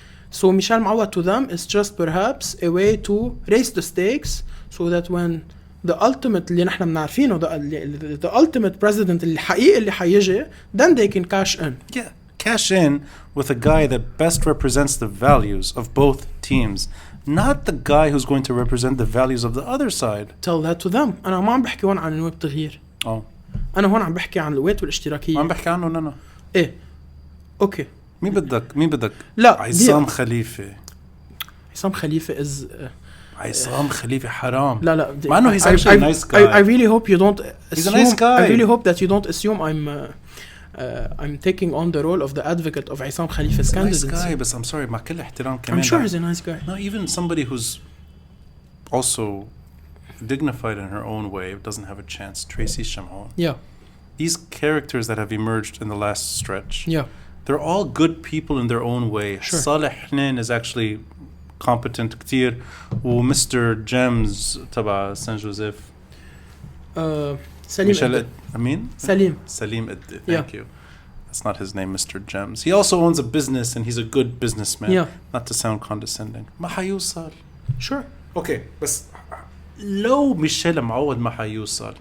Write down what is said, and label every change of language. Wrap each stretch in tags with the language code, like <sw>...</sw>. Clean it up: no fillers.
<en>So Michel Moawad to them is just perhaps a way to raise the stakes so that when the ultimate</en> <ar>اللي نحن بنعرفينه</ar> <en>the ultimate president</en> <ar>الحقيقي اللي حيجي,</ar> <en>then they can cash in. Yeah, cash in with a guy that best represents the values of both teams, not the guy who's going to represent the values of the other side. Tell that to them.</en> <ar>أنا ما عم بحكي هون عن النواب التغيير. أنا هون عم بحكي عن القوات والاشتراكية. ما عم بحكي عنه أنا. إيه. أوكي. مين بدك؟ لا. عصام خليفة.</ar> <en>عصام خليفة is.</en> <ar>عصام خليفة حرام. لا. مع إنه</ar> <en>he's actually a nice guy. I really hope you don't assume. He's a nice guy. I really hope that you don't assume I'm taking on the role of the advocate of عصام خليفة candidacy. He's a nice guy, but I'm sorry,</en> <ar>مع كل احترام كمان.</ar> <en>I'm sure he's a nice guy. No, even somebody who's also dignified in her own way doesn't have a chance. Tracy Shamon. Yeah. These characters that have emerged in the last stretch. Yeah. They're all good people in their own way. Sure. Saleh Hnen is actually competent</en> <ar>كتير. ومستر جيمز تبع سان جوزيف. سليم.</ar> <en>Amin? Salim. Salim Eddi. Thank you. That's not his name, Mr. Gems. He also owns a business and he's a good businessman. Yeah. Not to sound condescending.</en> <ar>ما حيوصل.</ar> <en>Sure.</en> <ar>Okay, بس لو ميشيل معوض ما حيوصل.</ar>